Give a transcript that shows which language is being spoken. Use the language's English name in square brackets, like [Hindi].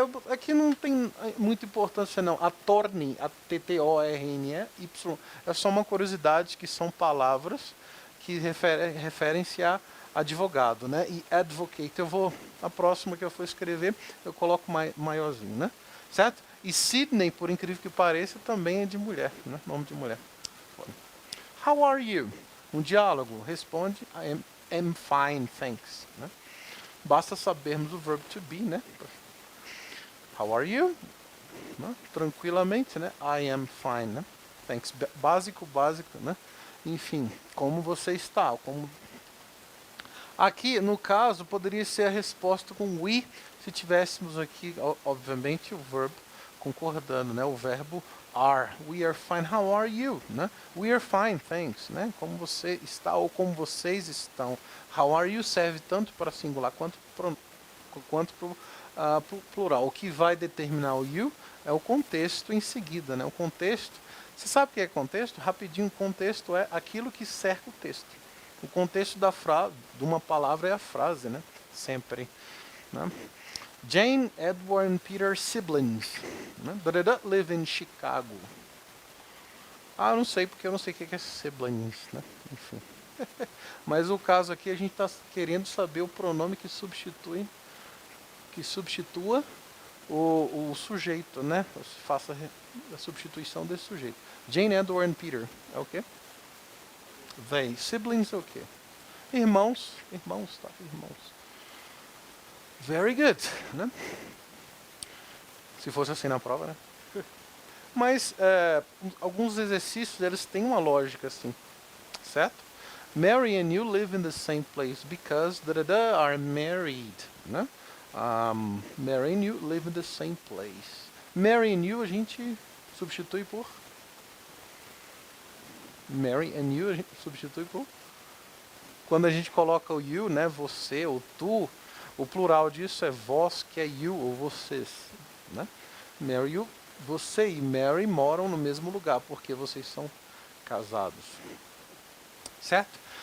[Portuguese] Aqui não tem muita importância não. A Torne, a T-T-O-R-N-E-Y, é só uma curiosidade que são palavras que referem-se a advogado, né? E advocate, a próxima que eu for escrever, eu coloco maiorzinho, né? Certo? E Sydney, por incrível que pareça, também é de mulher, né? Nome de mulher. [English] How are you? [Portuguese] Um diálogo. [English] Responde, I'm fine, thanks. [Portuguese] Né? Basta sabermos o verbo to be, né? [English] How are you? [Portuguese] Né? Tranquilamente, né? [English] I am fine, né? Thanks. Básico, né? [Portuguese] Enfim, como você está? Aqui, no caso, poderia ser a resposta com we, se tivéssemos aqui, obviamente, o verbo concordando, né? O verbo are. [English] We are fine. How are you? [Portuguese] Né? [English] We are fine, thanks. Né? [Portuguese] Como você está ou como vocês estão. [English] How are you [Portuguese] serve tanto para singular quanto para plural. O que vai determinar o you é o contexto em seguida, né? O contexto. Você sabe o que é contexto? Rapidinho, o contexto é aquilo que cerca o texto. O contexto de uma palavra é a frase, né? Sempre. Né? [English] Jane, Edward and Peter siblings. Né? Live in Chicago. [Portuguese] Eu não sei, porque eu não sei o que é siblings, né? Enfim. Mas o caso aqui, a gente está querendo saber o pronome que substitua o sujeito, né? Faça a substituição desse sujeito. Jane, Edward and Peter. É o quê? They. Siblings é o quê? Irmãos, tá? Irmãos. [English] Very good, [Portuguese] né? Se fosse assim na prova, né? Mas alguns exercícios, eles têm uma lógica assim, certo? [English] Mary and you live in the same place because are married, né? Mary and you live in the same place. Mary and you [Portuguese] a gente substitui por Mary and you a gente substitui por quando a gente coloca o you, né? Você ou tu, o plural disso é vós, que é you ou vocês, né? Mary, you, você e Mary moram no mesmo lugar porque vocês são casados, certo?